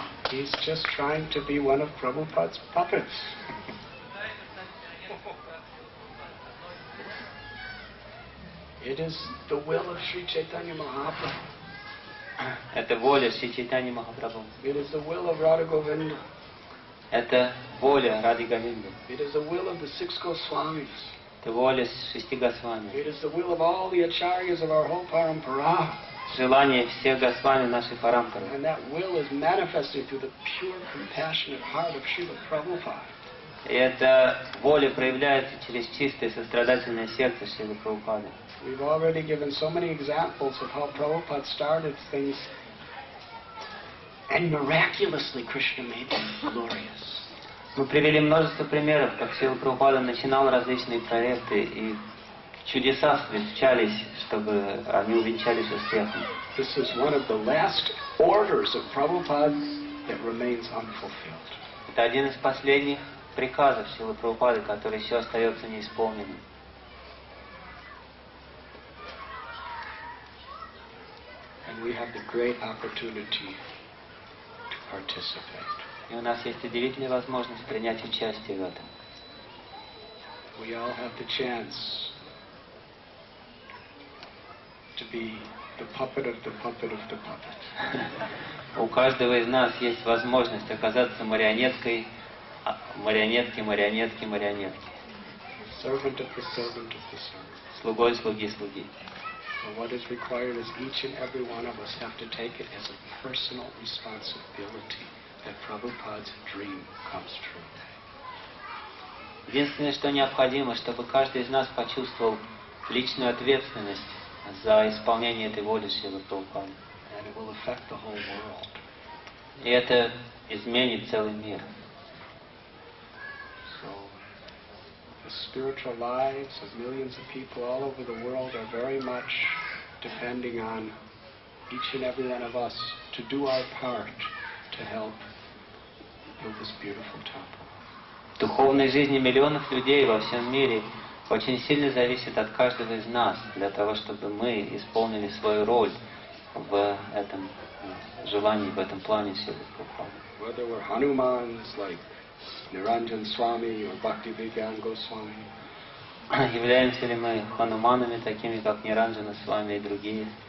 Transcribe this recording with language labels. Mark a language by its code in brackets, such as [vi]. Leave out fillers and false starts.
[en] He's just trying to be one of Prabhupada's puppets. It is the will of Sri Chaitanya Mahaprabhu. [ru] Это воля Шри Чайтаньи Махапрабху. [en] It is the will of Radha Govinda. [ru] Это воля Ради Говинды. [en] It is the will of the 6 Goswamis. [ru] Это воля 6 Госвами. [en] It is the will of all the acharyas of our whole parampara. [ru] Желание всех Госвами нашей парампары. [en] And that will is manifested through the pure, compassionate heart of Srila Prabhupada. [ru] И эта воля проявляется через чистое сострадательное сердце Шрилы Прабхупады. [en] We've already given so many examples of how Prabhupada started things, and miraculously Krishna made them glorious. [ru] Мы привели множество примеров, как Шрила Прабхупада начинал различные проекты, и чудеса случались, чтобы они увенчались успехом. [en] This is one of the last orders of Prabhupada that remains unfulfilled. [ru] Это один из последних приказов Шрилы Прабхупады, который еще остается неисполненным. [en] And we have the great opportunity to participate. [ru] И у нас есть удивительная возможность принять участие в этом. [en] We all have the chance to be the puppet of the puppet of the puppet. [ru] У каждого из нас есть возможность оказаться марионеткой, марионетки. [en] Servant of the servant of the servant. [ru] Слугой слуги слуги. [en] So what is required is each and every one of us have to take it as a personal responsibility that Prabhupada's dream comes true. [ru] Единственное, что необходимо, чтобы каждый из нас почувствовал личную ответственность за исполнение этой воли Шрилы Прабхупады. [en] And it will affect the whole world. [ru] И это изменит целый мир. [en] So the spiritual lives of millions of people all over the world are very much depending on each and every one of us to do our part to help build this beautiful temple. [ru] Духовной жизни миллионов людей во всем мире очень сильно зависит от каждого из нас, для того, чтобы мы исполнили свою роль в этом желании, в этом плане Шрилы Прабхупады. [en] Whether we're Hanumans like Niranjan Swami or Bhaktivedanta Goswami, [ru] Являемся ли мы хануманами, такими как Ниранджана Свами и другие?